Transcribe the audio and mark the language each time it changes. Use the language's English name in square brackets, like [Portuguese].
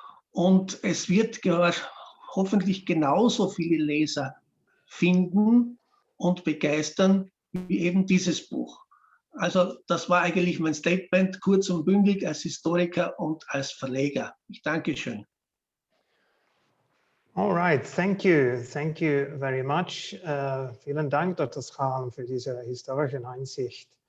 [German] Und es wird hoffentlich genauso viele Leser finden und begeistern wie eben dieses Buch. Also das war eigentlich mein Statement, kurz und bündig als Historiker und als Verleger. Ich danke schön. [English] All right, thank you very much. [German] Vielen Dank, Dr. Schramm, für diese historische Einsicht.